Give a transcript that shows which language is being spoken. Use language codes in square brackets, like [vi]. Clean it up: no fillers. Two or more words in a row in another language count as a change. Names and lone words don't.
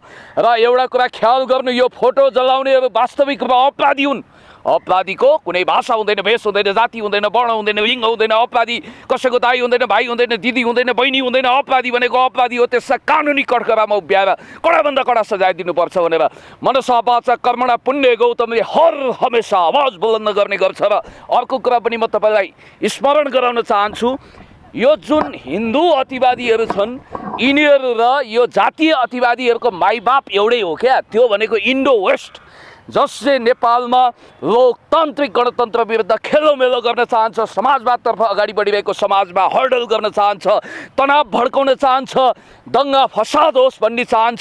[ne] र एउटा कुरा ख्याल गर्नु, यो फोटो जलाउनेहरू वास्तविक रूपमा अपराधी हुन्। अपराधीको कुनै भाषा हुँदैन, भेष हुँदैन, जाति हुँदैन, वर्ण हुँदैन, लिङ्ग हुँदैन। अपराधी कसैको दाइ हुँदैन, भाइ हुँदैन, दिदी हुँदैन, बहिनी हुँदैन। अपराधी भनेको अपराधी हो। त्यसलाई कानुनी कठघरामा उभ्याएर कडाभन्दा कडा सजाय दिनुपर्छ भनेर [sa] मनसा वाचा कर्मणा [ne] पुण्य गौतमले हर हमेसा आवाज बुलन्द गर्ने गर्छ। र अर्को कुरा पनि म तपाईँलाई स्मरण गराउन चाहन्छु, यो जुन हिन्दू अतिवादीहरू छन् यिनीहरू र यो जातीय अतिवादीहरूको माइबाप एउटै हो क्या। त्यो भनेको इन्डो वेस्ट, जसले नेपालमा लोकतान्त्रिक गणतन्त्र विरुद्ध खेलोमेलो गर्न चाहन्छ, समाजवादतर्फ अगाडि बढिरहेको समाजमा हर्डल गर्न चाहन्छ, तनाव भड्काउन चाहन्छ, दङ्गा फसाद होस् भन्ने चाहन्छ।